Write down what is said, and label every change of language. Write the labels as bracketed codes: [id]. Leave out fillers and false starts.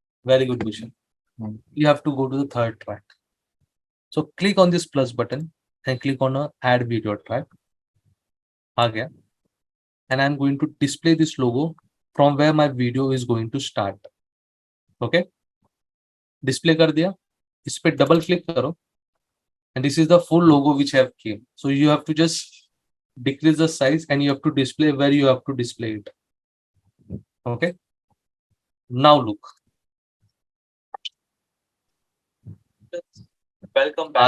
[en] very good Bhushan. You have to go to the third track. So click on this plus button and click on a add video track. [hi] आ गया. [en] And I'm going to display this logo from where my video is going to start. Okay? [hi] Display कर दिया. इस पे double click करो. [en] And this is the full logo which have came. So you have to just decrease the size and you have to display where you have to display it. Okay? Now look. Welcome [hi] आ रहा